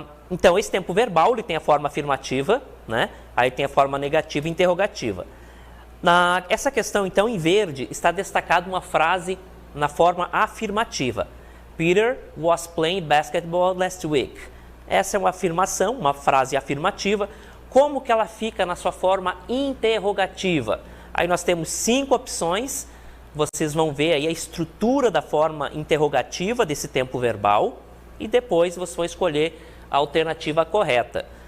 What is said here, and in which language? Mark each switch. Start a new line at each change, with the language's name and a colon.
Portuguese: Então, esse tempo verbal ele tem a forma afirmativa, né? Aí tem a forma negativa e interrogativa. Essa questão, então, em verde, está destacada uma frase na forma afirmativa.
English: Peter was playing basketball last week.
Portuguese: Essa é uma afirmação, uma frase afirmativa. Como que ela fica na sua forma interrogativa? Aí nós temos 5 opções. Vocês vão ver aí a estrutura da forma interrogativa desse tempo verbal. E depois vocês vão escolher a alternativa correta.